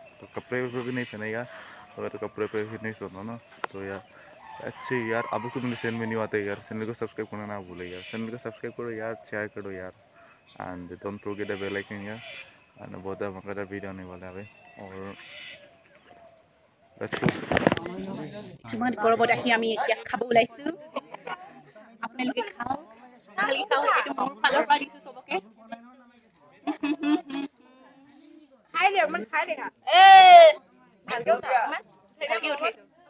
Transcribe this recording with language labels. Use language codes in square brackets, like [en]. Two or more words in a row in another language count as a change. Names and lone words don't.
[hi] तो कपड़े वपड़े भी नहीं पहने यार, तो कपड़े पे भी नहीं सोना ना। तो यार अच्छे यार अब तो मेरे चैनल में नहीं आते यार, चैनल को सब्सक्राइब करना ना भूले यार, चैनल को सब्सक्राइब करो यार, शेयर करो यार [en] and don't forget the bell icon [hi] यार। एंड बहुत मजेदार वीडियो आने वाला है भाई। और [as] কিমান গৰমত আহি আমি এতিয়া খাব ওলাইছো। আপোনালোকে খাওক, ভালকে খাওক, এইটো মোৰ ফালৰ পৰা দিছো চবকে। খাই দে, অকমান খাই দে না। ভালকে উঠাইছো।